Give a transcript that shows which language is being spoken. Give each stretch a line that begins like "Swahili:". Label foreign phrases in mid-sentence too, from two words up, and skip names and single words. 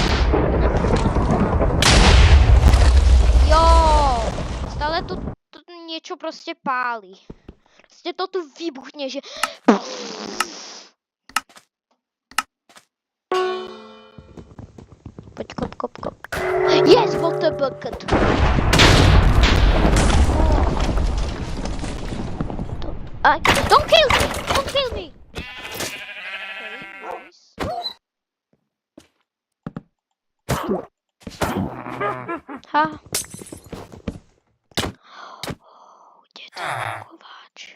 Slovak: Jo, stále tu niečo proste páli. Proste to tu vybuchne, že... Poď, kop.
English: Yes, what a bucket. Don't kill me. Okay, nice. Ha.
Slovak: Kde to kováč?